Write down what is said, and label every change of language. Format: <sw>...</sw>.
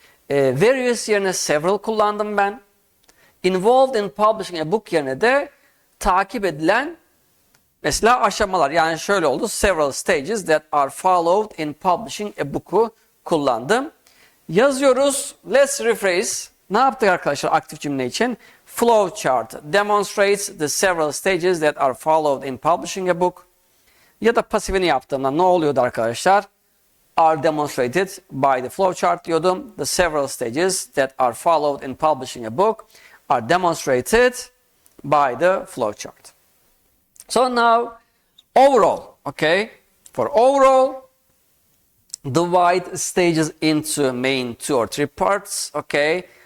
<tr>Various yerine several kullandım ben.</tr> <en>Involved in publishing a book</en> <tr>yerine de takip edilen mesela aşamalar. Yani şöyle oldu.</tr> <en>Several stages that are followed in publishing a book'u</en> <tr>kullandım. Yazıyoruz.</tr> <en>Let's rephrase.</en> <tr>Ne yaptık arkadaşlar aktif cümle için?</tr> <en>Flowchart demonstrates the several stages that are followed in publishing a book.</en> <tr>Ya da pasifini yaptığımda ne oluyordu arkadaşlar?</tr> <en>Are demonstrated by the flowchart</en> <tr>diyordum.</tr> <en>The several stages that are followed in publishing a book are demonstrated by the flowchart. So now, overall, okay? For overall, divide stages into main 2 or 3 parts, okay?</en>